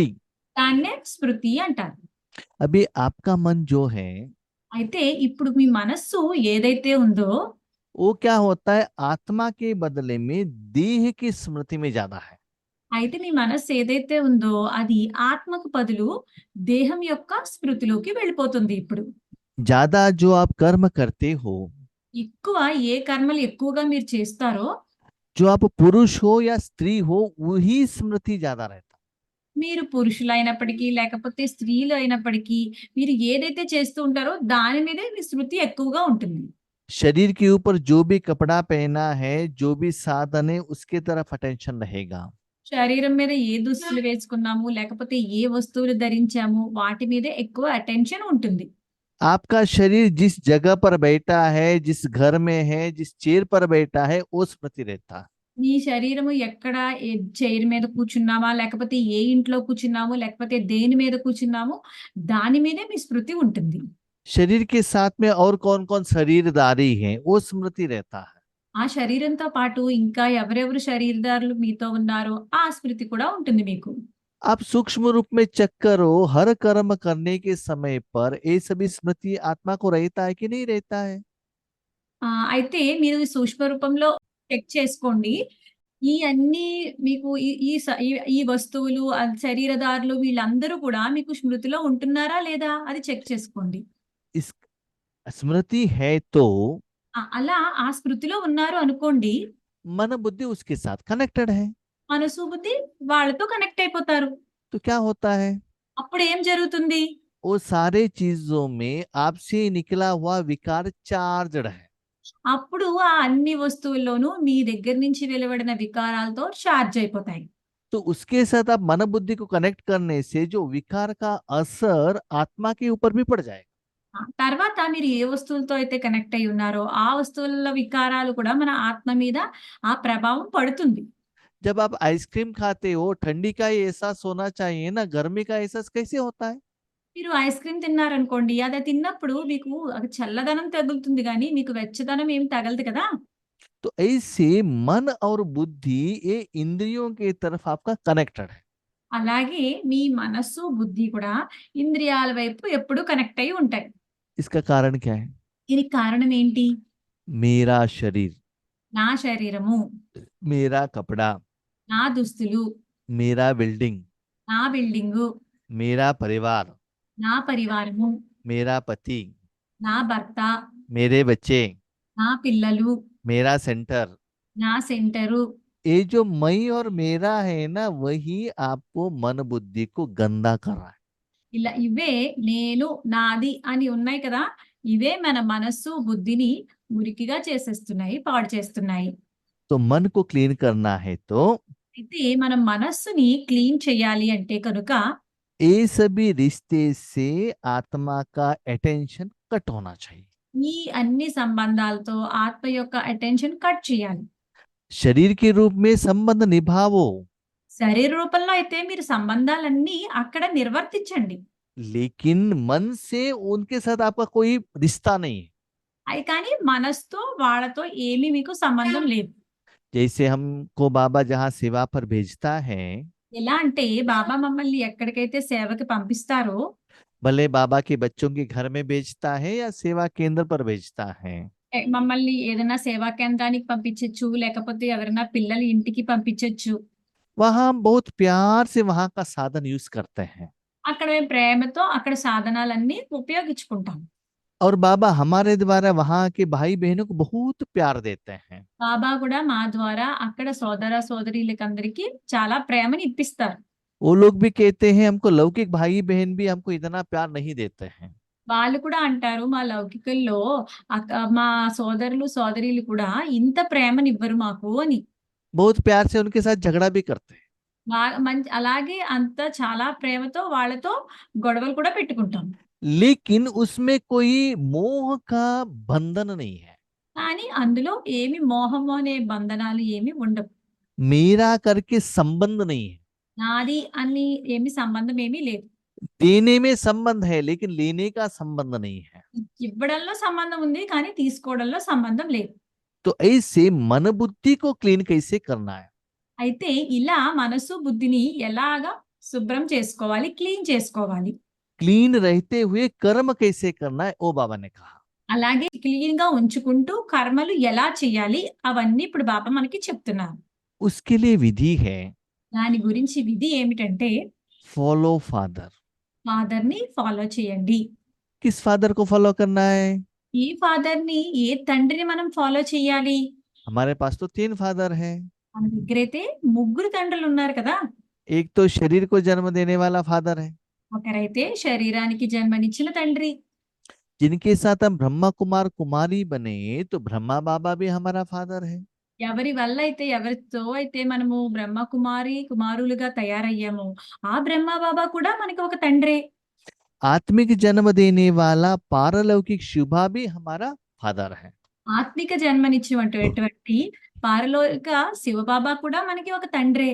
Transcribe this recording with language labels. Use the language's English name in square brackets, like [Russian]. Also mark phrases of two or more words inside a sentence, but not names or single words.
[Telugu] దాన్నే స్మృతి అంటారు। [Hindi] अभी आपका मन जो है [Telugu] అయితే ఇప్పుడు మీ మనస్సు ఏదైతే ఉందో [Hindi] वो क्या होता है, आत्मा के बदले में देह की स्मृति में ज्यादा है। [Telugu] అయితే మీ మనస్సు ఏదైతే ఉందో అది ఆత్మకు బదులు దేహం యొక్క స్మృతిలోకి వెళ్ళిపోతుంది। ఇప్పుడు [Hindi] ज्यादा जो आप कर्म करते हो, [Telugu] ఎక్కువ ఏ కర్మలు ఎక్కువగా మీరు చేస్తారో [Hindi] जो आप पुरुष हो या स्त्री हो, वही स्मृति ज्यादा रहता। [Telugu] మీరు పురుషులైనప్పటికీ, లేకపోతే స్త్రీలు అయినప్పటికీ, మీరు ఏదైతే చేస్తూ ఉంటారో దాని మీదే మీ స్మృతి ఎక్కువగా ఉంటుంది. [Hindi] शरीर के ऊपर जो भी कपड़ा पहना है, जो भी साधन है, उसके तरफ अटेंशन रहेगा। [Telugu] శరీరం మీద ఏ దుస్తులు వేసుకున్నాము, లేకపోతే ఏ వస్తువులు ధరించాము, వాటి మీదే ఎక్కువ అటెన్షన్ ఉంటుంది. [Hindi] आपका शरीर जिस जगह पर बैठा है, जिस घर में है, जिस चेयर पर बैठा है, वो स्मृति रहता है। [Telugu] మీ శరీరము ఎక్కడ చైర్ మీద కూర్చున్నామా, లేకపోతే ఏ ఇంట్లో కూర్చున్నాము, లేకపోతే దేని మీద కూర్చున్నాము, దాని మీదే మీ స్మృతి ఉంటుంది. [Hindi] शरीर के साथ में और कौन कौन शरीरदारी है, वो स्मृति रहता है। [Telugu] ఆ శరీరంతో పాటు ఇంకా ఎవరెవరు శరీరదారులు మీతో ఉన్నారో ఆ స్మృతి కూడా ఉంటుంది మీకు. [Hindi] आप सूक्ष्म रूप में चेक करो, हर कर्म करने के समय पर ये सभी स्मृति आत्मा को रहता है कि नहीं रहता है। [Telugu] అయితే మీరు సూక్ష్మ రూపంలో చెక్ చేసుకోండి. ఈ అన్నీ మీకు ఈ ఈ స ఈ ఈ వస్తువులు, శరీరదారులు వీళ్ళందరూ కూడా మీకు స్మృతిలో ఉంటున్నారా లేదా? అది చెక్ చేసుకోండి. [Hindi] इस स्मृति है तो [Telugu] అలా ఆ స్మృతిలో ఉన్నారు అనుకోండి. [Hindi] मन बुद्धि उसके साथ कनेक्टेड है। [Telugu] మనసు, బుద్ధి వాళ్ళతో కనెక్ట్ అయిపోతారు. [Hindi] तो क्या होता है, [Telugu] అప్పుడు ఏం జరుగుతుంది? [Hindi] वो सारे चीजों में आपसे निकला हुआ विकार चार्जड है। [Telugu] అప్పుడు ఆ అన్ని వస్తువుల్లోనూ మీ దగ్గర నుంచి వెలువడిన వికారాలతో చార్జ్ అయిపోతాయి. [Hindi] तो उसके साथ आप मन बुद्धि को कनेक्ट करने से जो विकार का असर आत्मा के ऊपर भी पड़ जाएगा। [Telugu] తర్వాత మీరు ఏ వస్తువులతో అయితే కనెక్ట్ అయ్యి ఉన్నారో, ఆ వస్తువుల వికారాలు కూడా మన ఆత్మ మీద ఆ ప్రభావం పడుతుంది. [Hindi] जब आप आइसक्रीम खाते हो, ठंडी का ही एहसास होना चाहिए ना, गर्मी का एहसास कैसे होता है। [Telugu] మీరు [English] ice cream [Telugu] తిన్నారనుకోండి, అది తిన్నప్పుడు మీకు అది చల్లదనం తగులుతుంది గానీ, మీకు వెచ్చదనం ఏమి తగలదు కదా! [Hindi] तो ऐसे मन और बुद्धि ये इंद्रियों की तरफ आपका कनेक्टेड है। [Telugu] అలాగే మీ మనస్సు, బుద్ధి కూడా ఇంద్రియాల వైపు ఎప్పుడూ కనెక్ట్ అయ్యి ఉంటాయి. [Hindi] इसका कारण क्या है, [Telugu] దీనికి కారణం ఏంటి? [Hindi] मेरा शरीर, [Telugu] నా శరీరము, [Hindi] मेरा कपड़ा, [Telugu] నా దుస్తులు, [Hindi] मेरा बिल्डिंग, [Telugu] నా బిల్డింగు, [Hindi] मेरा परिवार, [Telugu] నా పరివారము, [Hindi] मेरा पति, [Telugu] నా భర్త, [Hindi] मेरे बच्चे, [Telugu] నా పిల్లలు, [Hindi] मेरा सेंटर। [Telugu] నా సెంటరు. [Hindi] ये जो मैं और मेरा है ना, वही आपको मन बुद्धि को गंदा कर रहा है। [Telugu] ఇలా ఇవే నేను, నాది అని ఉన్నాయి కదా! ఇవే మన మనస్సు, బుద్ధిని మురికిగా చేసేస్తున్నాయి, పాడు చేస్తున్నాయి. [Hindi] तो मन को क्लीन करना है तो [Telugu] అయితే మనం మనస్సుని క్లీన్ చేయాలి అంటే కనుక [Hindi] ये सभी रिश्ते से आत्मा का [English] attention cut [Hindi] होना चाहिए। [Telugu] ఈ అన్ని సంబంధాలతో ఆత్మ యొక్క [English] attention cut [Telugu] చేయాలి. [Hindi] शरीर के रूप में संबंध निभाओ, [Telugu] శరీర రూపంలో అయితే మీరు సంబంధాలన్నీ అక్కడ నిర్వర్తించండి. [Hindi] लेकिन मन से उनके साथ आपका कोई रिश्ता नहीं है। [Telugu] అయి కానీ మనసుతో వాళ్ళతో ఏమీ మీకు సంబంధం లేదు. [Hindi] जैसे हमको बाबा जहाँ सेवा पर भेजता है, [Telugu] ఎలా అంటే బాబా మమ్మల్ని ఎక్కడికైతే సేవకి పంపిస్తారో, [Hindi] भले बाबा के बच्चों के घर में भेजता है या सेवा केंद्र पर भेजता है, [Telugu] మమ్మల్ని ఏదైనా సేవా కేంద్రానికి పంపించొచ్చు, లేకపోతే ఎవరైనా పిల్లల ఇంటికి పంపించొచ్చు. [Hindi] वहाँ हम बहुत प्यार से वहाँ का साधन यूज करते हैं। [Telugu] అక్కడ మేము ప్రేమతో అక్కడ సాధనాలన్నీ ఉపయోగించుకుంటాం. [Hindi] और बाबा हमारे द्वारा वहाँ के भाई बहनों को बहुत प्यार देते हैं। [Telugu] బాబా కూడా మా ద్వారా అక్కడ సోదర సోదరీలకందరికీ చాలా ప్రేమని ఇప్పిస్తారు. [Hindi] वो लोग भी कहते हैं हमको लौकिक भाई बहन भी हमको इतना प्यार नहीं देते हैं। [Telugu] వాళ్ళు కూడా అంటారు, మా లౌకికుల్లో మా సోదరులు సోదరీలు కూడా ఇంత ప్రేమనివ్వరు మాకు అని. [Hindi] बहुत प्यार से उनके साथ झगड़ा भी करते हैं। [Telugu] అలాగే అంత చాలా ప్రేమతో వాళ్ళతో గొడవలు కూడా పెట్టుకుంటాం. [Hindi] लेकिन उसमें कोई मोह का बंधन नहीं है। [Telugu] కానీ అందులో ఏమి మోహము అనే బంధనాలు ఏమి ఉండవు. [Hindi] मेरा करके संबंध नहीं है। [Telugu] నాది అని ఏమి సంబంధం ఏమీ లేదు. [Hindi] देने में संबंध है, लेकिन लेने का संबंध नहीं है। [Telugu] ఇవ్వడంలో సంబంధం ఉంది కానీ తీసుకోవడంలో సంబంధం లేదు. [Hindi] तो ऐसे मन बुद्धि को क्लीन कैसे करना है। [Telugu] అయితే ఇలా మనసు బుద్ధిని ఎలాగా శుభ్రం చేసుకోవాలి, క్లీన్ చేసుకోవాలి. [Hindi] क्लीन रहते हुए कर्म कैसे करना है, वो बाबा ने कहा। [Telugu] అలాగే క్లీన్ గా ఉంచుకుంటూ కర్మలు ఎలా చేయాలి అవన్నీ ఇప్పుడు బాబా మనకి చెప్తున్నారు. [Hindi] उसके लिए विधि है, [Telugu] దాని గురించి విధి ఏమిటంటే [English] Follow father. [Telugu] ఫాదర్ ని ఫాలో చేయండి. [Hindi] किस फादर को फॉलो करना है। [Telugu] ఈ ఫాదర్ ని, ఏ తండ్రిని మనం ఫాలో చేయాలి? [Hindi] हमारे पास तो 3 फादर हैं। [Telugu] మన దగ్గరైతే ముగ్గురు తండ్రులు ఉన్నారు కదా! [Hindi] एक तो शरीर को जन्म देने वाला फादर है, [Telugu] ఒకరైతే శరీరానికి జన్మనిచ్చిన తండ్రి. [Hindi] जिनके साथ हम ब्रह्मा कुमार कुमारी बने, तो ब्रह्मा बाबा भी हमारा फादर है। [Telugu] ఎవరి వల్ల అయితే ఎవరితో అయితే మనము బ్రహ్మ కుమారి కుమారులుగా తయారయ్యామో ఆ బ్రహ్మ బాబా కూడా మనకి ఒక తండ్రే. [Hindi] आत्मिक जन्म देने वाला पारलौकिक शुभा भी हमारा फादर है। [Telugu] ఆత్మిక జన్మనిచ్చినటువంటి పారలోక శివబాబా కూడా మనకి ఒక తండ్రే.